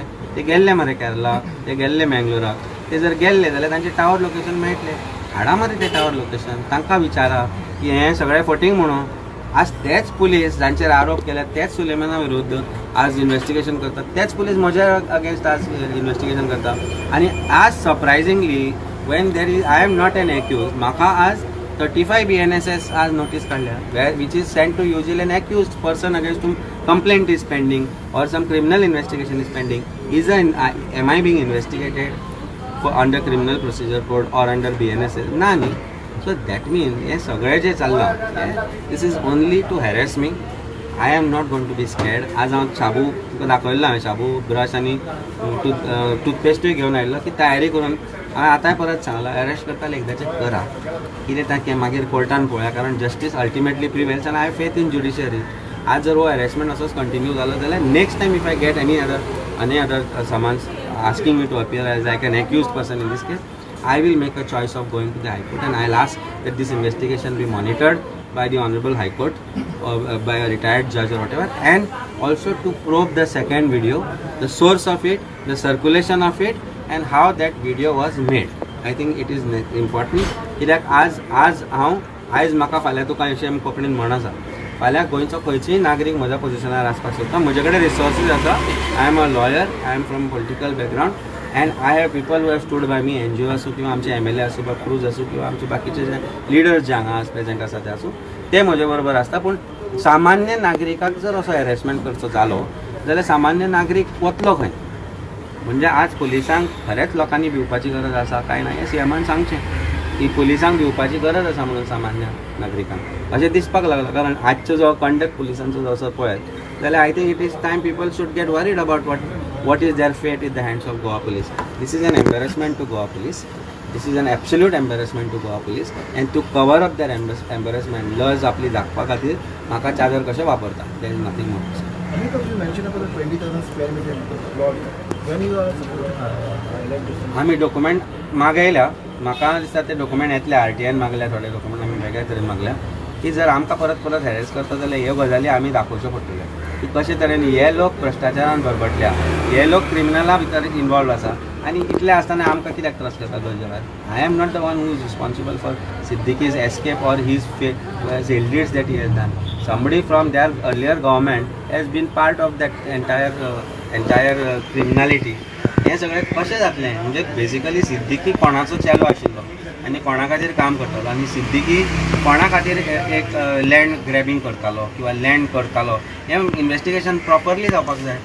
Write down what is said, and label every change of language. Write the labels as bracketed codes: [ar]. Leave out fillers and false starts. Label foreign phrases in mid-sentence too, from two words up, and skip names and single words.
[kok] ते गेल्ले मरे केरला, ते गेल्ले मँगलोराक. ते जर गेल्ले जाल्यार तांचे [en] tower location [kok] मेळटले. हाडा मरे ते [en] tower location, [kok] तांकां विचारा की हें सगळें फटींग म्हणून. आज तेच पुलीस जांचेर आरोप केल्यात, तेच सुलेमाना विरुद्ध आज इन्व्हेस्टिगेशन करतात, तेच पुलीस म्हज्या अगेन्स्ट आज इन्व्हेस्टिगेशन करता. आनी आज [en] surprisingly when there is I am not an accuse, [kok] म्हाका आज 35 BNSS आज नोटीस काडल्या, [en] which is sent to usually an accused person against whom complaint is pending or some criminal investigation is pending. Am I being investigated for under criminal procedure code or under BNSS? [kok] ना न्ही. [en] so that mean [kok] हे सगळें जें चल्लां, [en] this is only to harass me. I am not going to be scared. [kok] आज हांव शाबू तुका दाखयल्लो, हांवें शाबू ब्रश आनी टूथपेस्टूय घेवन आयिल्लो की तयारी करून. हांवें आतांय परत सांगलां, अरेस्ट करताले एकदांचें करा, कितें तांकां मागीर कोर्टान पळोवया, कारण [en] justice ultimately prevails [kok] आनी [en] I faith in judiciary. [kok] आज जर हो हॅरेसमेंट असोच कंटिन्यू जालो जाल्यार [en] next time if I get any other summons asking me to appear as like an accused person in this case, I will make a choice of going to the High Court, and I'll ask that this investigation be monitored by the Honorable High Court or by a retired judge or whatever, and also to probe the second video, the source of it, the circulation of it, and how that video was made. I think it is important. [kok] कित्याक आज आयज म्हाका फाल्यां तुका अशें कोंकणीन म्हण आसा, फाल्यां गोंयचो खंयचोय नागरीक म्हज्या पोजिशनार आसपाक सोदता. म्हजे कडेन रिसोर्सीस आसा. [en] I am a lawyer, I am from political background, and I have people who have stood by me, [kok] NGO आसूं किंवा आमचे MLA आसूं, क्रूज आसूं किंवा आमचे बाकीचे जे लिडर्स जे हांगा प्रेझेंट आसा ते आसूं, ते म्हजे बरोबर आसता. पूण सामान्य नागरिकाक जर असो हॅरेसमेंट करचो जालो जाल्यार सामान्य नागरीक वतलो खंय? म्हणजे आज पुलिसांक खरेंच लोकांनी भिवपाची गरज आसा काय ना हें CMन सांगचें की पुलिसांक भिवपाची गरज आसा म्हणून सामान्य नागरिकांक अशें दिसपाक लागलां. कारण आजचो जो कंडक्ट पुलिसांचो जो असो पळयत जाल्यार [en] I think it is time people should get worried about what is their fate in the hands of Goa Police. this is an embarrassment to Goa Police. This is an absolute embarrassment to Goa Police. and to cover up that embarrassment [kok] लज आपली दाखोवपा खातीर म्हाका चादर कशें वापरता. [en] there is nothing more. [kok] आमी डॉक्युमेंट मागयल्या. म्हाका दिसता ते डॉक्युमेंट येतले. RTIन मागल्या, थोडे डॉक्युमेंट आमी वेगळ्या तरेन मागल्या की जर आमकां परत हॅरेस करता जाल्यार ह्यो गजाली आमी दाखोवच्यो पडटल्यो की कशे तरेन हे लोक भ्रश्टाचारान भरभटल्या, हे लोक क्रिमिनला भितर इन्वॉल्व आसा, आनी इतले आसतना आमकां कित्याक त्रास करता दोन. [en] I am not the one who is responsible for Siddiqui's escape or his ill deeds that he has done. Somebody from their earlier government has been part of that entire criminality. [kok] हे सगळें कशें जातलें? म्हणजे बेसिकली सिद्दीकी कोणाचो चेलो आशिल्लो आनी कोणा खातीर काम करतालो, आनी सिद्दीकी कोणा खातीर एक [en] land grabbing [kok] करतालो किंवा लँड करतालो, हें इन्व्हेस्टिगेशन प्रॉपरली जावपाक जाय.